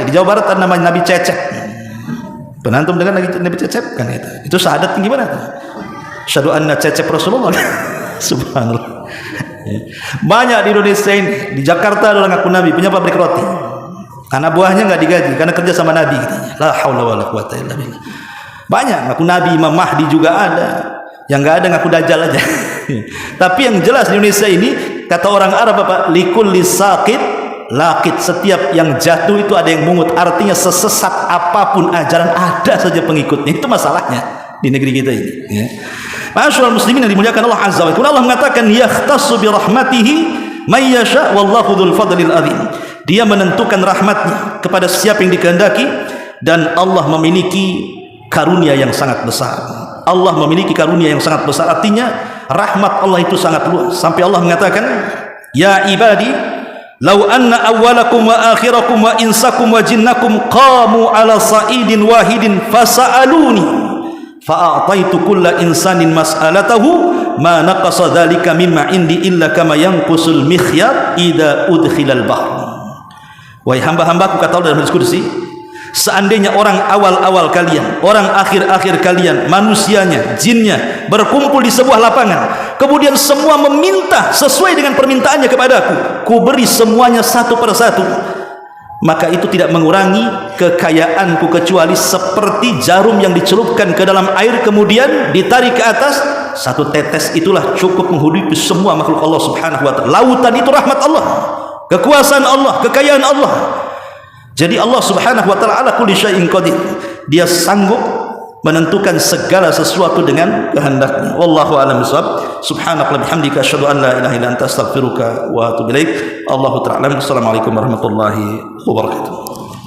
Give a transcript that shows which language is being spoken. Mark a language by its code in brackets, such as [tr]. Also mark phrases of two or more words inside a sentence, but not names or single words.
[id] Di Jawa Barat ada namanya Nabi Cecep. Penantum dengan Nabi Cecep kan itu. Itu syahadat gimana tuh? [ar] أشهد أن Cecep رسول الله. [id] Subhanallah. Banyak di Indonesia ini. Di Jakarta ada orang ngaku nabi, punya pabrik roti. Anak buahnya nggak digaji karena kerja sama nabi. [ar] لا حول ولا قوة إلا بالله. [id] Banyak ngaku nabi, Imam Mahdi juga ada. Yang nggak ada ngaku dajjal aja. Tapi yang jelas di Indonesia ini, kata orang Arab apa? [ar] لكل ساقط لاقط. [id] Setiap yang jatuh itu ada yang mungut. Artinya sesesat apapun ajaran ada saja pengikutnya. Itu masalahnya di negeri kita ini, ya. [ar] معاشر المسلمين [id] yang dimuliakan Allah [ar] عز وجل, [id] Allah mengatakan [ar] يختص برحمته من يشاء والله ذو الفضل العظيم. [id] Dia menentukan rahmatnya kepada siapa yang dikehendaki, dan Allah memiliki karunia yang sangat besar. Allah memiliki karunia yang sangat besar, artinya rahmat Allah itu sangat luas. Sampai Allah mengatakan, [ar] يا عبادي لو أن أولكم وآخركم وإنسكم وجنكم قاموا على صعيد واحد فسألوني فأعطيت كل إنسان مسألته ما نقص ذلك مما عندي إلا كما ينقص المخيط إذا أدخل البحر. [id] Wahai hamba-hambaku, kata Allah dalam hadis qudsi, seandainya orang awal-awal kalian, orang akhir-akhir kalian, manusianya, jinnya berkumpul di sebuah lapangan, kemudian semua meminta sesuai dengan permintaannya kepadaku, ku beri semuanya satu persatu, maka itu tidak mengurangi kekayaanku kecuali seperti jarum yang dicelupkan ke dalam air kemudian ditarik ke atas. Satu tetes itulah cukup menghidupi semua makhluk Allah [ar] سبحانه وتعالى. [id] Lautan itu rahmat Allah, kekuasaan Allah, kekayaan Allah. [ar] Jadi Allah سبحانه وتعالى على كل شيء قدير. [id] Dia sanggup menentukan segala sesuatu dengan kehendaknya. [ar] والله أعلم بالصواب. سبحانك بحمدك أشهد أن لا إله إلا أنت أستغفرك وأتوب إليك. الله تعالى. السلام عليكم ورحمة الله وبركاته.